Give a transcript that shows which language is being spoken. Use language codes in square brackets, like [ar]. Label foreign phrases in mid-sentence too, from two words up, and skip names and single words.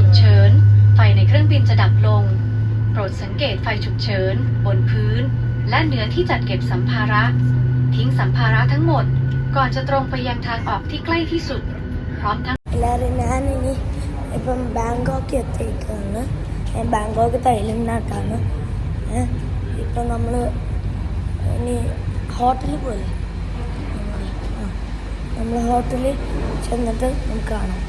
[th] กเฉินไฟในเครื่องบินจะดับลงโปรดสังเกตไฟฉุกเฉินบนพื้นและเหนือที่จัดเก็บสัมภาระทิ้งสัมภาระทั้งหมดก่อนจะตรงไปยังทางออกที่ใกล้ที่สุดพร้อมทั้ง [ml] എല്ലാവരും ഞാനിനി ഇപ്പം ബാങ്കോക്ക് എത്തിയിട്ടാണ്. ബാങ്കോക്ക് തായ്ലൻഡിനകത്താണ്. ഇപ്പം നമ്മൾ ഇനി ഹോട്ടലിൽ പോലെ നമ്മൾ ഹോട്ടലിൽ ചെന്നിട്ട് നമുക്ക് കാണാം.